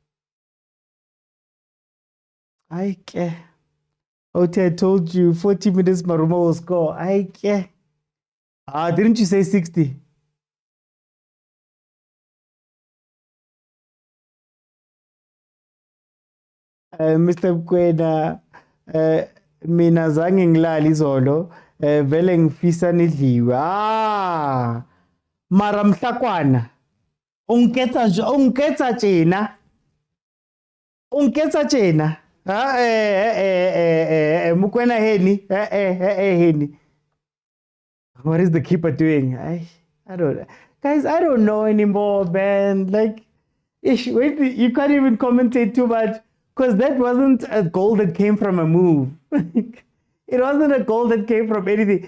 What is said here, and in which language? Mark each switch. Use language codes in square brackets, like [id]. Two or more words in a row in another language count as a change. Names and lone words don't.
[en] I care. I told you 40 minutes Marumo will score. I care. Didn't you say 60? Mr. [zu] Mokwena, mina zange ngilali izolo, vele ngifisa nidliwe. Mara mhlakwana. [st] Unketsa tjena. Unketsa tjena. Mokwena heni. Heni. [en] What is the keeper doing? I don't, guys, I don't know anymore, man. Like, wait, you can't even commentate too much, because that wasn't a goal that came from a move. It wasn't a goal that came from anything.